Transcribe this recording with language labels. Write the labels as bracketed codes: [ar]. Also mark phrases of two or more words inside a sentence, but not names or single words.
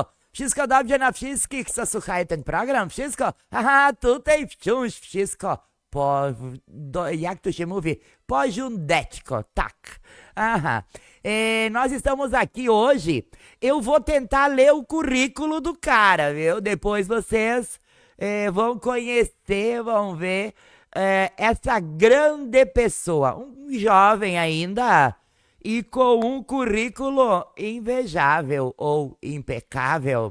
[pl] Wszystko dobrze na wszystkich, co słuchają ten program? Wszystko? Aha, tutaj wciąż wszystko jak to się mówi? Porządeczko, tak. Aha. [pt] Nós estamos aqui hoje, eu vou tentar ler o currículo do cara, viu? Depois vocês vão conhecer, vão ver essa grande pessoa, um jovem ainda e com um currículo invejável ou impecável.